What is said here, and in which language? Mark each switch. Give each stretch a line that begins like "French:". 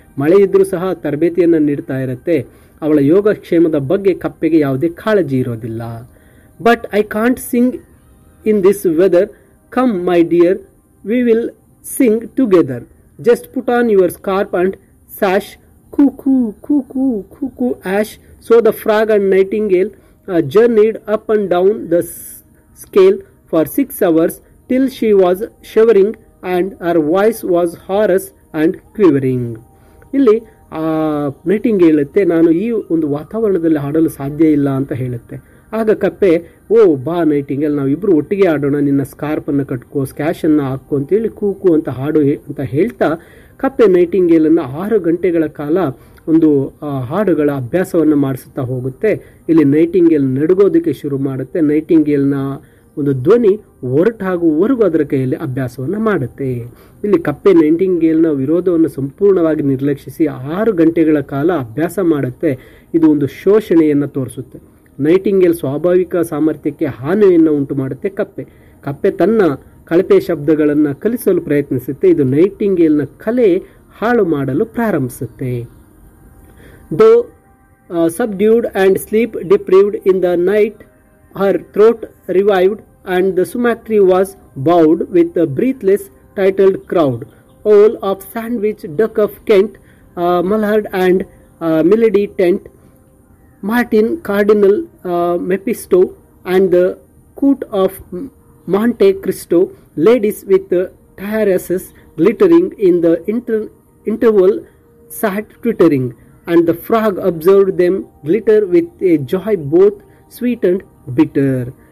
Kannada: ಮಳೆ ಇದ್ರೂ ಸಹ ತರಬೇತಿಯನ್ನು ನೀಡ್ತಾ ಇರುತ್ತೆ. ಅವಳ ಯೋಗಕ್ಷೇಮದ ಬಗ್ಗೆ ಕಪ್ಪೆಗೆ ಯಾವುದೇ ಕಾಳಜಿ ಇರೋದಿಲ್ಲ.
English: But I can't sing in this weather, come my dear, we will sing together, just put on your scarf and sash, cuckoo, cuckoo, cuckoo, ash. So the frog and nightingale journeyed up and down the scale for 6 hours till she was shivering and her voice was hoarse and quivering.
Kannada: ಇಲ್ಲಿ Nightingale ಹೇಳುತ್ತೆ, ನಾನು ಈ ಒಂದು ವಾತಾವರಣದಲ್ಲಿ ಹಾಡಲು ಸಾಧ್ಯ ಇಲ್ಲ ಅಂತ ಹೇಳುತ್ತೆ. ಆಗ ಕಪ್ಪೆ, ಓ ಬಾ ನೈಟಿಂಗೇಲ್, ನಾವಿಬ್ಬರು ಒಟ್ಟಿಗೆ ಆಡೋಣ, ನಿನ್ನ ಸ್ಕಾರ್ಪನ್ನು ಕಟ್ಕೋ, ಸ್ಕ್ಯಾಶನ್ನು ಹಾಕೋ ಅಂತೇಳಿ ಕೂಕು ಅಂತ ಹಾಡು ಅಂತ ಹೇಳ್ತಾ ಕಪ್ಪೆ ನೈಟಿಂಗೇಲನ್ನು 6 ಗಂಟೆಗಳ ಕಾಲ ಒಂದು ಹಾಡುಗಳ ಅಭ್ಯಾಸವನ್ನು ಮಾಡಿಸುತ್ತಾ ಹೋಗುತ್ತೆ. ಇಲ್ಲಿ ನೈಟಿಂಗೇಲ್ ನಡುಗೋದಕ್ಕೆ ಶುರು ಮಾಡುತ್ತೆ. ನೈಟಿಂಗೇಲ್ನ ಒಂದು ಧ್ವನಿ ಹೊರಟಾಗುವವರೆಗೂ ಅದರ ಕೈಯಲ್ಲಿ ಅಭ್ಯಾಸವನ್ನು ಮಾಡುತ್ತೆ. ಇಲ್ಲಿ ಕಪ್ಪೆ ನೈಟಿಂಗೇಲ್ನ ವಿರೋಧವನ್ನು ಸಂಪೂರ್ಣವಾಗಿ ನಿರ್ಲಕ್ಷಿಸಿ 6 ಗಂಟೆಗಳ ಕಾಲ ಅಭ್ಯಾಸ ಮಾಡುತ್ತೆ. ಇದು ಒಂದು ಶೋಷಣೆಯನ್ನು ತೋರಿಸುತ್ತೆ. ನೈಟಿಂಗೇಲ್ ಸ್ವಾಭಾವಿಕ ಸಾಮರ್ಥ್ಯಕ್ಕೆ ಹಾನಿಯನ್ನು ಉಂಟು ಮಾಡುತ್ತೆ. ಕಪ್ಪೆ ತನ್ನ ಕಳಪೆ ಶಬ್ದಗಳನ್ನು ಕಲಿಸಲು ಪ್ರಯತ್ನಿಸುತ್ತೆ. ಇದು ನೈಟಿಂಗೇಲ್ನ ಕಲೆ ಹಾಳು ಮಾಡಲು ಪ್ರಾರಂಭಿಸುತ್ತೆ.
English: Though subdued and sleep deprived in the night, her throat revived and the sumac tree was bowed with a breathless titled crowd. Owl of Sandwich, Duck of Kent, Mallard and Melody Tent, Martin, Cardinal, Mephisto and the Court of Monte Cristo, ladies with tiaresses glittering in the interval sat twittering, and the frog observed them glitter with a joy both sweet and bitter.